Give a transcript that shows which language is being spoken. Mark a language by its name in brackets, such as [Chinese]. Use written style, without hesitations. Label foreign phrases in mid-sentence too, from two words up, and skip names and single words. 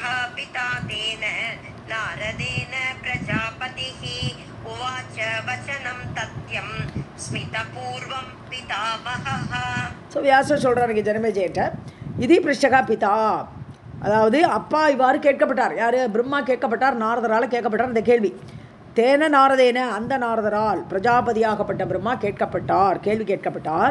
[Sanskrit] पिता तेन नारदेन प्रजापतिः उवाच वचनं तथ्यं स्मितपूर्वं पितामहः. [Tamil] ஸோ வியாசர் சொல்கிறாருங்க ஜனமேஜயிட்ட, இது [Sanskrit] पृष्टः पिता, [Tamil] அதாவது அப்பா இவ்வாறு கேட்கப்பட்டார். யார்? பிரம்மா கேட்கப்பட்டார், நாரதரால் கேட்கப்பட்டார் இந்த கேள்வி. [Sanskrit] तेन नारदेन, [Tamil] அந்த நாரதரால் பிரஜாபதியாகப்பட்ட பிரம்மா கேள்வி கேட்கப்பட்டார்.